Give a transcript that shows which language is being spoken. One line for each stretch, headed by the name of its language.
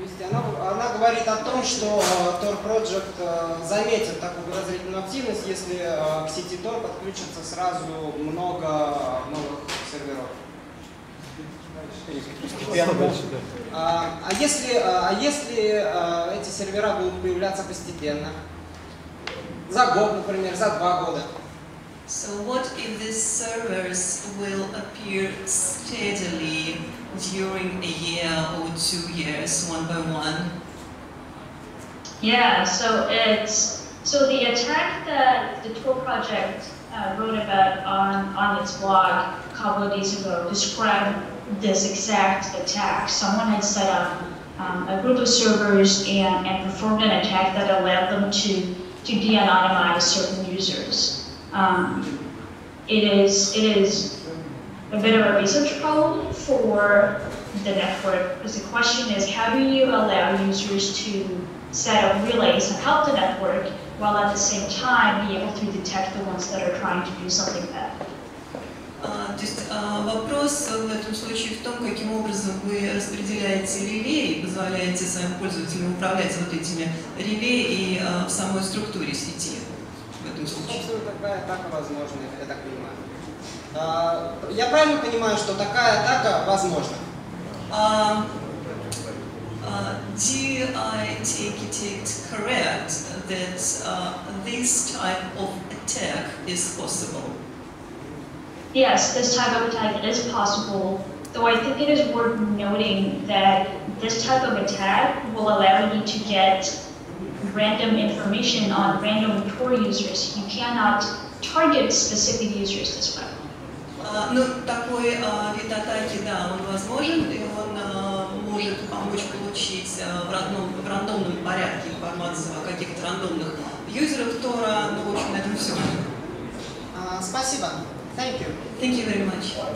Russian: Она говорит о том, что Tor Project заметит такую подозрительную активность, если к сети Tor подключится сразу много новых серверов. А если эти сервера будут появляться постепенно? за год, например, за 2 года.
English: So what if these servers will appear steadily during a year or 2 years, one by one? Yeah, so the attack that the Tor project wrote about on its blog a couple of days ago described this exact attack. Someone had set up a group of servers and performed an attack that allowed them to de-anonymize certain users. It is a bit of a research problem for the network, because the question is, how do you allow users to set up relays and help the network while at the same time be able to detect the ones that are trying to do something bad?
Russian: То есть вопрос в этом случае в том, каким образом вы распределяете реле и позволяете своим пользователям управлять вот этими реле и в самой структуре сети в этом случае. Собственно, такая атака возможна, я так понимаю. Я правильно понимаю, что такая атака возможна?
English: Do I take it correct that this type of attack is possible? Yes, this type of attack is possible, though I think it is worth noting that this type of attack will allow you to get random information on random Tor users. You cannot target specific users this way.
Russian: Ну, такой вид атаки, да, он возможен, и он может помочь получить в рандомном порядке информацию о каких-то рандомных юзерах Тора. Ну, в общем, на этом все. Спасибо.
English: Thank you. Thank you very much.